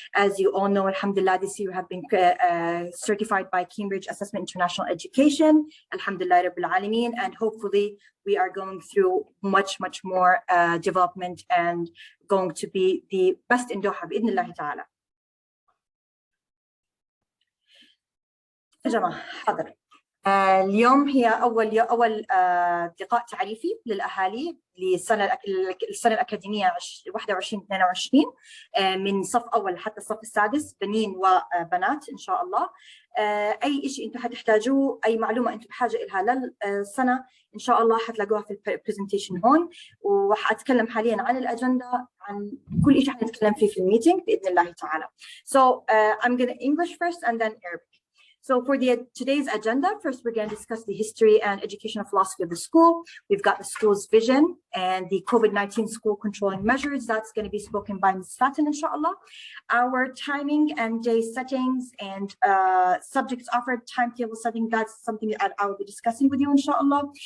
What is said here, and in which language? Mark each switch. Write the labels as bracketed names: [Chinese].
[English] As you all know, alhamdulillah, this year have been certified by Cambridge Assessment International Education, [Arabic] alhamdulillah rabbil alameen, [English] and hopefully we are going through much more development and going to be the best in Doha [Arabic] bi'idhnillahi ta'ala. يا جماعة حاضر. اليوم هي أول لقاء تعريفي للأهالي للسنة الأكاديمية 21-22 من صف أول حتى الصف السادس، بنين وبنات إن شاء الله. أي شيء أنتم حتحتاجوه، أي معلومة أنتم بحاجة إلها للسنة إن شاء الله حتلاقوها في البرزنتيشن هون، وحأتكلم حاليا عن الأجندة، عن كل شيء حنتكلم فيه في الميتينج بإذن الله تعالى. [English] So I'm going to English first and then Arabic. So for today's agenda, first we're going to discuss the history and educational philosophy of the school. We've got the school's vision and the COVID-19 school controlling measures. That's going to be spoken by Ms. Fatin, inshallah. Our timing and day settings and subjects offered, timetable setting, that's something that I will be discussing with you, inshallah.